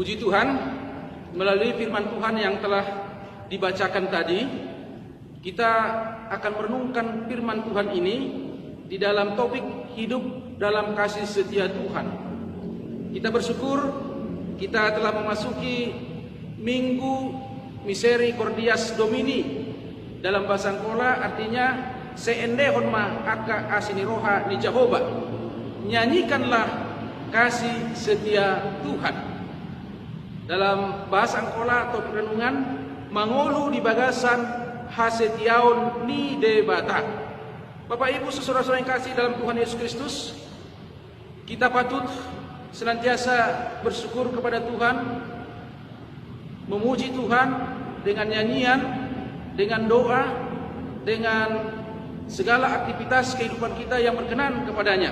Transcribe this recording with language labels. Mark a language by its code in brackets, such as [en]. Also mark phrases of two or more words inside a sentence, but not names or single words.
[id] Tuhan, melalui firman Tuhan yang telah dibacakan tadi, kita akan merenungkan firman Tuhan ini di dalam topik hidup dalam kasih setia Tuhan. Kita bersyukur kita telah memasuki Minggu [la] Misericordias Domini. [id] Dalam bahasa Angkola artinya [akb] seendehon ma aka asiniroha ni Jehovah. [id] Nyanyikanlah kasih setia Tuhan. Dalam bahasa Angkola atau perenungan, [akb] mangolu di bagasan hasetiaon ni debata. [id] Bapak Ibu saudara-saudara yang kasih dalam Tuhan Yesus Kristus, kita patut senantiasa bersyukur kepada Tuhan, memuji Tuhan dengan nyanyian, dengan doa, dengan segala aktivitas kehidupan kita yang berkenan kepadanya.